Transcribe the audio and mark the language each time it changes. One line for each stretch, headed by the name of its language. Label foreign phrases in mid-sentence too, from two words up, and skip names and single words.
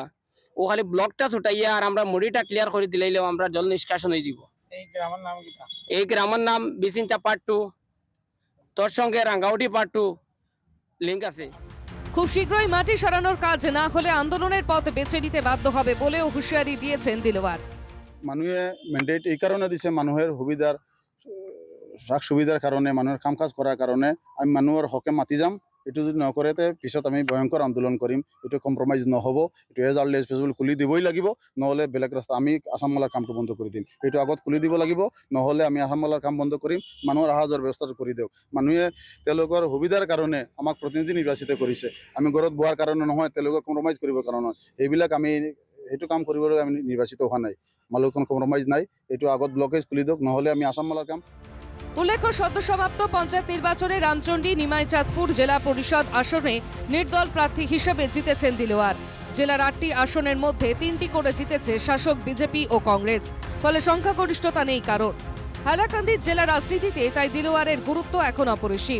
Bangla: ও খালি ব্লকটা ছুটাইয়া আর আমরা মুড়িটা ক্লিয়ার করে দিলাইলেও আমরা জল নিষ্কাশন হয়ে যাব। এই গ্রামের নাম বিচিংচা পার্ট 2, তোর সঙ্গে রাঙ্গাউটি পার্ট 2 লিঙ্ক আছে। খুব শীঘ্রই মাটি সরানোর কাজ না হলে আন্দোলনের পথ বেছে নিতে বাধ্য হবে বলেও হুঁশিয়ারি দিয়েছেন দিলওয়ার।
Assamese: মানুহে মেন্ডেট এই কারণে দিছে, মানুহৰ সুবিধাৰ সুবিধাৰ কাৰণে, মানুহৰ কাম কাজ কৰাৰ কাৰণে আমি মানুহৰ হকে মাতি যাম। এইটো যদি নকৰে পিছত আমি ভয়ংকৰ আন্দোলন কৰিম। এইটো কম্প্ৰমাইজ নহ'ব। এইটো
English: as early as possible
Assamese: খুলি দিবই লাগিব, নহ'লে বেলেগ ৰাস্তা আমি আসাম মালাৰ কামটো বন্ধ কৰি দিম। এইটো আগত খুলি দিব লাগিব, নহ'লে আমি আসাম মালাৰ কাম বন্ধ কৰিম। মানুহৰ অহা যোৱাৰ ব্যৱস্থাটো কৰি দিয়ক। মানুহে তেওঁলোকৰ সুবিধাৰ কাৰণে আমাক প্ৰতিনিধি নিৰ্বাচিত কৰিছে। আমি ঘৰত বহাৰ কাৰণে নহয়, তেওঁলোকক কম্প্ৰমাইজ কৰিবৰ কাৰণে নহয়। এইবিলাক আমি এইটো কাম কৰিবলৈ আমি নিৰ্বাচিত হোৱা নাই। মালৰ কোনো কম্প্ৰমাইজ নাই। এইটো আগত ব্লকেজ খুলি দিয়ক, নহ'লে আমি আসাম মালার কাম।
Bangla: উল্লেখ্য, সদ্য সমাপ্ত পঞ্চায়েত নির্বাচনে রামচন্ডী নিমাইচাঁদপুর জেলা পরিষদ আসনে নির্দল প্রার্থী হিসেবে জিতেছেন দিলওয়ার। জেলার 8টি আসনের মধ্যে 3টি করে জিতেছে শাসক বিজেপি ও কংগ্রেস। ফলে সংখ্যাগরিষ্ঠতা নেই কারণ। হাইলাকান্দি জেলা রাজনীতিতে তাই দিলওয়ারের গুরুত্ব এখন অপরিসীম।